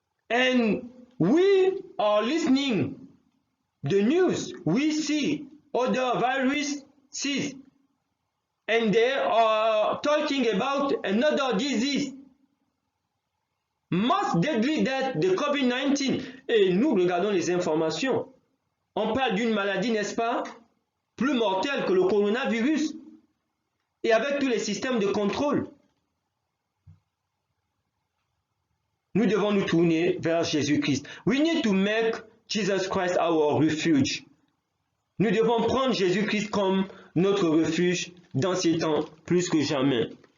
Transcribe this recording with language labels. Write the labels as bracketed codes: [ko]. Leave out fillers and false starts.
[en] And we are listening the news. We see other viruses. And they are talking about another disease. Most deadly than the COVID-19. [fr] Et nous regardons les informations. On parle d'une maladie, n'est-ce pas, plus mortelle que le coronavirus. Et avec tous les systèmes de contrôle. Nous devons nous tourner vers Jésus-Christ. [en] We need to make Jesus Christ our refuge. [fr] Nous devons prendre Jésus-Christ comme notre refuge dans ces temps plus que jamais.